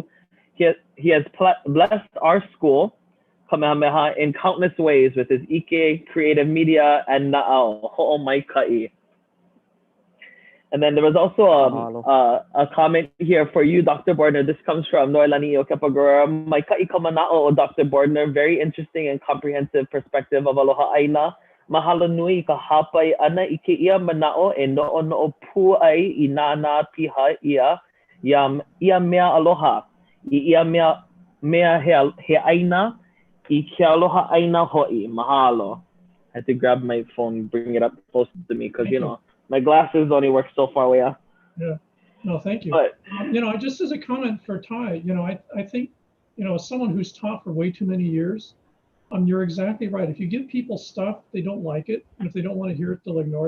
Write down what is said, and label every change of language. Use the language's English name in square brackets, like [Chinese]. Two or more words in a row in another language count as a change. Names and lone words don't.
[English] He has blessed our school, Kamehameha, in countless ways with his Ike, creative media, and [Hawaiian] Na'au, Ho'omaikai. [English] And then there was also a comment here for you, Dr. Bordner. This comes from Noelani Okepagora. [Hawaiian] Maikai kamana'o, [English] Dr. Bordner. Very interesting and comprehensive perspective of [Hawaiian] Aloha Aina. Mahalo nui ka hapai ana ike ia mana'o e no'o pu ai I nana piha ia mea aloha. I ia mea he aina I ke aloha aina ho'i. Mahalo. [English] I had to grab my phone, bring it up close to me because, my glasses only work so far away. Yeah. No, thank you. But, just as a comment for Ty, I think, as someone who's taught for way too many years, you're exactly right. If you give people stuff, they don't like it. And if they don't want to hear it, they'll ignore it.